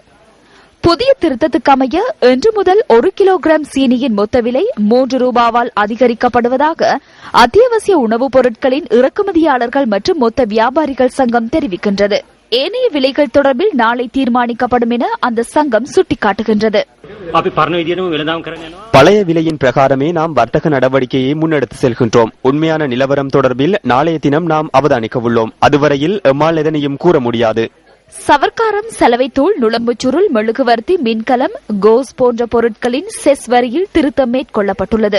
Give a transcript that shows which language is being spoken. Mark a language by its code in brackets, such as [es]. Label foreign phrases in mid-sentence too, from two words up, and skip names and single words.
[ta] புதிய திருத்தத்துக்கமைய இன்று முதல் 1 கிலோகிராம் சீனியின் மொத்த விலை 3 ரூபாவால் அதிகரிக்கப்படுவதாக அத்தியாவசிய உணவுப் பொருட்களின் இறக்குமதியாளர்கள் மற்றும் மொத்த வியாபாரிகள் சங்கம் தெரிவிக்கின்றது. ஏனைய விலைகள் தொடர்பில் நாளை தீர்மானிக்கப்படும் என அந்த சங்கம் சுட்டிக்காட்டுகின்றது. [si] අපි පරණ විදියටම වෙළඳාම් කරන්න යනවා. [ta] பழைய விலையின் பிரகாரமே நாம் வர்த்தக நடவடிக்கையை முன்னெடுத்து செல்கின்றோம். உண்மையான நிலவரம் தொடர்பில் நாளைய தினம் நாம் அவதானிக்க உள்ளோம். அதுவரையில் எம்மால் எதனையும் கூற முடியாது. சவர்க்காரம், சலவைத்தூள், நுளம்புச்சுருள், மெழுகுவர்த்தி, மின்கலம், கோஸ் போன்ற பொருட்களின் செஸ் வரியில் திருத்தம் மேற்கொள்ளப்பட்டுள்ளது.